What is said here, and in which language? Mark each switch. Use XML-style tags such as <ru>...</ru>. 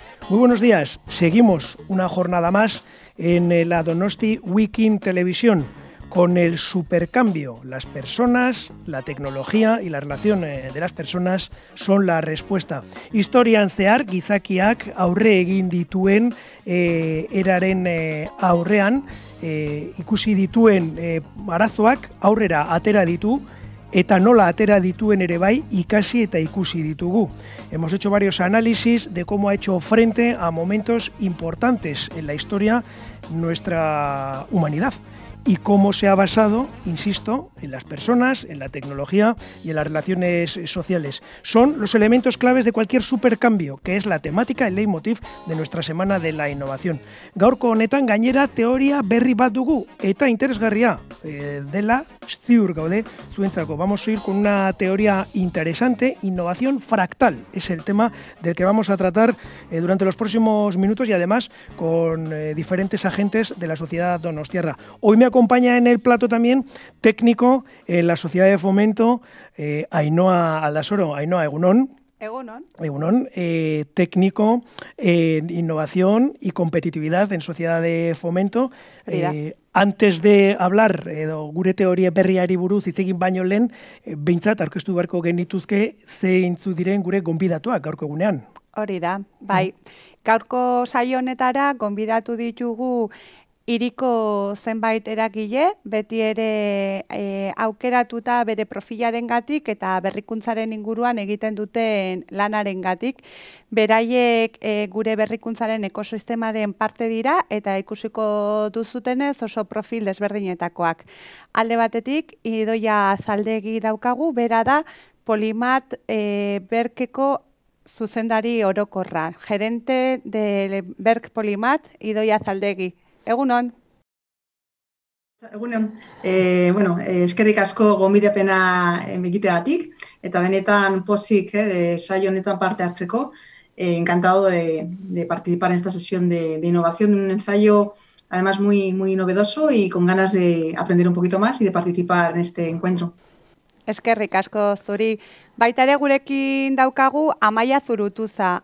<es>Muy buenos días, seguimos una jornada más en la Donosti Week In Televisión con el supercambio. Las personas, la tecnología y la relación de las personas son la respuesta.</es> <eu>Historian zehar gizakiak aurre egin dituen eraren aurrean, ikusi dituen arazoak aurrera atera ditu, eta nola atera dituen ere bai ikasi eta ikusi ditugu.</eu> <es>Hemos hecho varios análisis de cómo ha hecho frente a momentos importantes en la historia nuestra humanidad y cómo se ha basado, insisto, en las personas, en la tecnología y en las relaciones sociales. Son los elementos claves de cualquier supercambio, que es la temática, el leitmotiv de nuestra Semana de la Innovación.</es> <eu>Gaurko honetan gainera teoria berri bat dugu eta interesgarria dela ziur gaude zuentzako.</eu> <es>Vamos a ir con una teoría interesante, innovación fractal. Es el tema del que vamos a tratar durante los próximos minutos y además con diferentes agentes de la sociedad donostiarra. Hoy me acompaña en el plato también técnico en la Sociedad de Fomento, Ainhoa Aldasoro.</es> <eu>Ainhoa, egunon. Egunon.</eu> <es>Egunon, técnico en innovación y competitividad en Sociedad de Fomento.</es> <eu>Antes de hablar gure teoria berriari buruz hitz egin baino lehen, behintzat aurkeztu beharko genituzke zeintzu diren gure gonbidatuak gaurko egunean. Hori da, bai. Gaurko saio honetara gonbidatu ditugu hiriko zenbait eragile, beti ere aukeratuta bere profilarengatik eta berrikuntzaren inguruan egiten duten lanarengatik. Beraiek gure berrikuntzaren ekosistemaren parte dira eta ikusiko duzutenez oso profil desberdinetakoak. Alde batetik, Idoia Zaldegi daukagu, bera da Polimat Berkeko zuzendari orokorra.</eu> <es>Gerente de Berk Polimat, Idoia Zaldegi. Egunon.</es> <eu>Egunon. Eskerrik asko gonbidapena egiteagatik eta benetan pozik saio honetan parte hartzeko.</eu> <es>Encantado de participar en esta sesión de innovación, un ensayo además muy novedoso y con ganas de aprender un poquito más y de participar en este encuentro.</es> <eu>Eskerrik asko zuri. Baita ere gurekin daukagu Amaia Zurutuza.</eu>